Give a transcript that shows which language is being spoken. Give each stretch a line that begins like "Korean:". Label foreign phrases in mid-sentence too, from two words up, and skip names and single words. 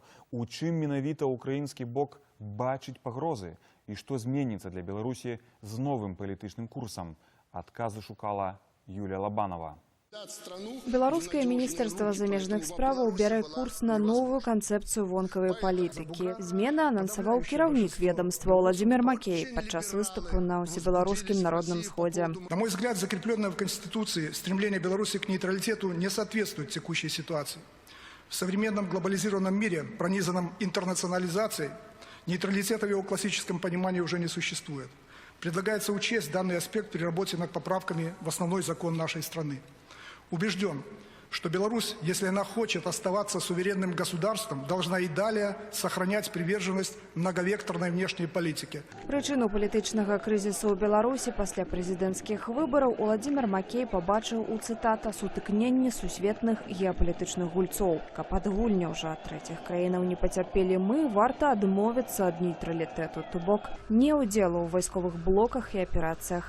Belarusian: У чым менавіта ўкраінскі бок бачыць пагрозы і што зменіцца для Беларусі з новым палітычным курсам? Адказы шукала Юлія Лабанова. Беларускае міністэрства замежных справаў бярэ курс на новую канцэпцыю вонкавай палітыкі. Змены анансаваў кіраўнік ведомства Владимир Макей падчас выступу на Усебелорусском народном сходе.
Russian: На мой взгляд, закрепленное в Конституции стремление Беларуси к нейтралитету не соответствует текущей ситуации. В современном глобализированном мире, пронизанном интернационализацией, нейтралитета в его классическом понимании уже не существует. Предлагается учесть данный аспект при работе над поправками в основной закон нашей страны. Убежден, что Беларусь, если она хочет оставаться суверенным государством, должна и далее сохранять приверженность многовекторной внешней политике.
Belarusian: Прычыну палітычнага крызісу ў Беларусі пасля прэзідэнцкіх выбараў Владимир Макей пабачыў у цытата сутыкненні сусветных геапалітычных гульцоў. Каб ад гульняў жа трэціх краінаў не пацярпелі мы, варта адмовіцца ад нейтралітэту, то бок не ўдзелу ў вайсковых блоках і аперацыях.